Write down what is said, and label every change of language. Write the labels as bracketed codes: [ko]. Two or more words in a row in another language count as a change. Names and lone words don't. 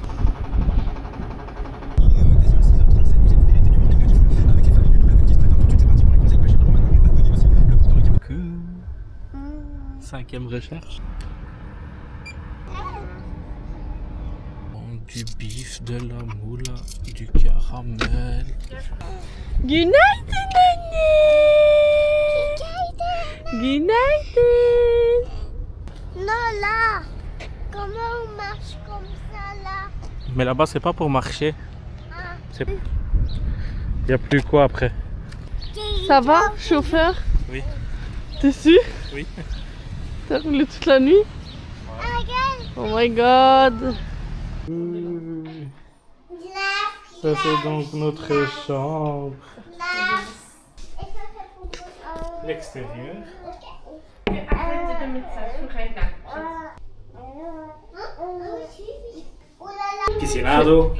[fr] Cinquième recherche. Du bif, de la moula, du caramel. [tr] Günaydın anne. Günaydın. [fr] Non, là. Comment on marche comme ça, là? Mais là-bas, c'est pas pour marcher. Ah. Il n'y a plus quoi après. Ça va, chauffeur? Oui. T'es sûr? Oui. T'as roulé toute la nuit? [en] Oh my god. [fr] Ça c'est donc notre chambre. L'extérieur. Piscinado.